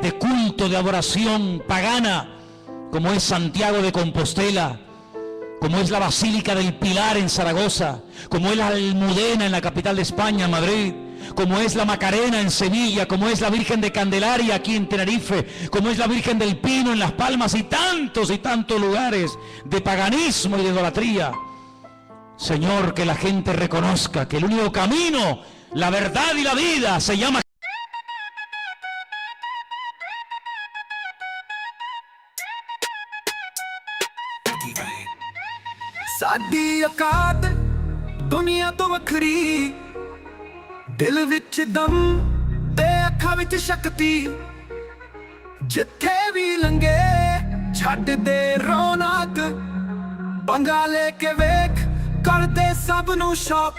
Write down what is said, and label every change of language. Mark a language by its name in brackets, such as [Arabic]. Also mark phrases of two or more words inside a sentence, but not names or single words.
[Spanish] de culto, de adoración pagana, como es Santiago de Compostela, como es la Basílica del Pilar en Zaragoza, como es la Almudena en la capital de España, Madrid, como es la Macarena en Sevilla, como es la Virgen de Candelaria aquí en Tenerife, como es la Virgen del Pino en Las Palmas y tantos lugares de paganismo y de idolatría. Señor, que la gente reconozca que el único camino, la verdad y la vida se llama [Punjabi] ਸਾਡੀ ਔਕਾਤ ਦੁਨੀਆ ਤੋਂ ਵੱਖਰੀ, ਦਿਲ ਵਿੱਚ ਦਮ ਤੇ ਅੱਖਾਂ ਵਿੱਚ ਸ਼ਕਤੀ, ਜਿੱਥੇ ਵੀ ਲੰਘੇ ਛੱਡ ਦੇ ਰੌਣਕ, ਪੰਗਾ ਲੈ ਕੇ ਵੇਖ ਕਰਦੇ ਸਭ ਨੂੰ ਸ਼ੌਕ।